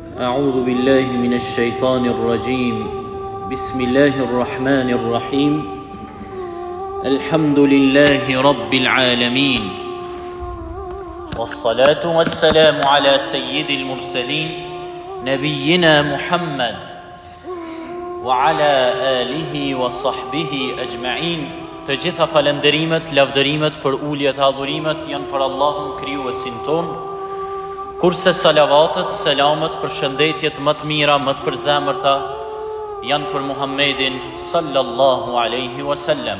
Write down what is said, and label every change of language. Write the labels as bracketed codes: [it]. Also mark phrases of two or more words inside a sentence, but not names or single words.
[ar] أعوذ بالله من الشيطان الرجيم بسم الله الرحمن الرحيم الحمد لله رب العالمين والصلاة والسلام على سيد المرسلين نبينا محمد وعلى آله وصحبه أجمعين. [sq] Të gjitha falenderimet, lavdërimet për uljet adhurimet janë për Allahun krijuesin ton, kurse salavatet, selamet, përshëndetjet më të mira, më të përzemërta janë për Muhammedin [ar] صلى الله عليه وسلم.